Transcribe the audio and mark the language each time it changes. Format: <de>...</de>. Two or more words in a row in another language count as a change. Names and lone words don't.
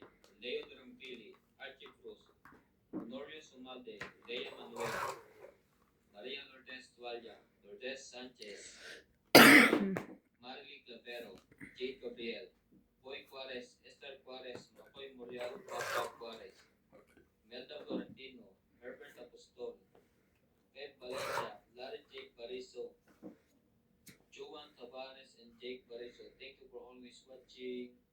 <en>Leo Durambili, Archie Cruz, Norio Sumade, Lea Manuel, Maria Lourdes Tualla, Lourdes Sanchez, Marily Clavero, Jade Gabriel, Boy Juarez, Esther Juarez, Makoy Morial, Papa Juarez, Melda Florentino, Herbert Apostol, Kev Valencia, Larry Jake Bariso, Joan Tavares and Jake Bariso. Thank you for always watching.</en>